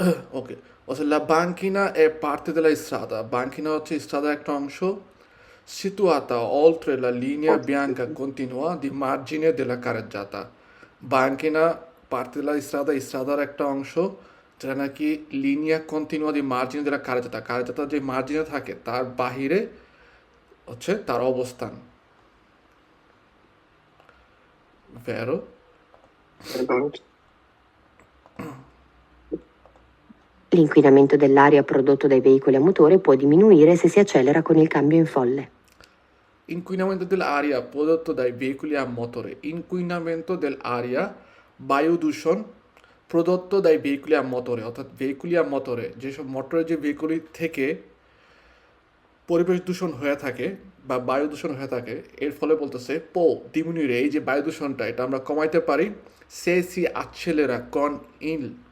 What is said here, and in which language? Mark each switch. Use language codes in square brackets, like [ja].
[it] Ok, la banchina è parte della strada. Banchina [bn] হচ্ছে strada একটা অংশ, [it] situata oltre la linea bianca continua di margine della carreggiata. Banchina parte della strada [bn] র একটা অংশ যেটা নাকি লিনিয়া কন্টিনুয়া দি মার্জিনে দেলা কারেজাতা যে মার্জিনে থাকে তার বাহিরে হচ্ছে তার অবস্থান। [it] Vero? L'inquinamento dell'aria prodotto dai veicoli a motore può diminuire se si accelera con il cambio in folle. Inquinamento dell'aria prodotto dai veicoli a motore. Inquinamento dell'aria, [bn] বায়ু দূষণ প্রদত্ত দায় ভেহিকুলি আ মোটরে, অর্থাৎ ভেহিকুলি আ মোটরে যেসব মোটরের যে ভেহিকুলি থেকে পরিবেশ দূষণ হয়ে থাকে বা বায়ু দূষণ হয়ে থাকে, এর ফলে বলতেছে পো ডিমিনুire, এই যে বায়ু দূষণটা এটা আমরা কমাইতে পারি সে সি [it] accelera con il